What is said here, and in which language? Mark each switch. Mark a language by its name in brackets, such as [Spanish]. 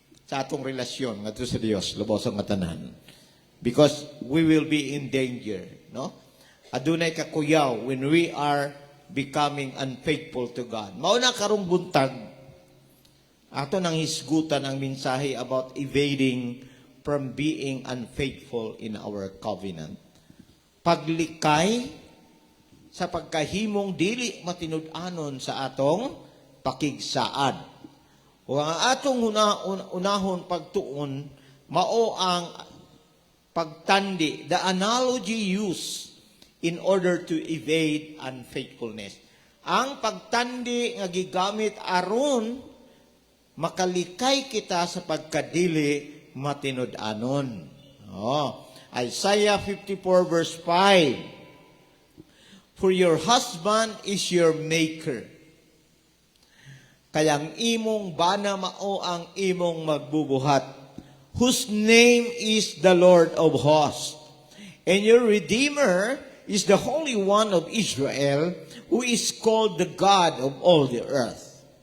[Cebuano] sa atong relasyon ngadto sa Dios lubos ang tanan. [English] Because we will be in danger, no? [Cebuano] Adunay kakuyaw [English] when we are becoming unfaithful to God. [Cebuano] Mao na karong buntag ato nang hisgutan ang mensahe [English] about evading from being unfaithful in our covenant. [Cebuano] Paglikay sa pagkahimong dili matinud-anon sa atong pakigsaad. O ang atong unahon pagtuon, mao ang pagtandi, [English] the analogy used in order to evade unfaithfulness. [Cebuano] Ang pagtandi nga gigamit aron makalikay kita sa pagkadili matinud-anon. [English] Isaiah 54 verse 5. For your husband is your maker. [Cebuano] Kayang imong bana mao ang imong magbubuhat, [English] whose name is the Lord of hosts. And your Redeemer is the Holy One of Israel, who is called the God of all the earth.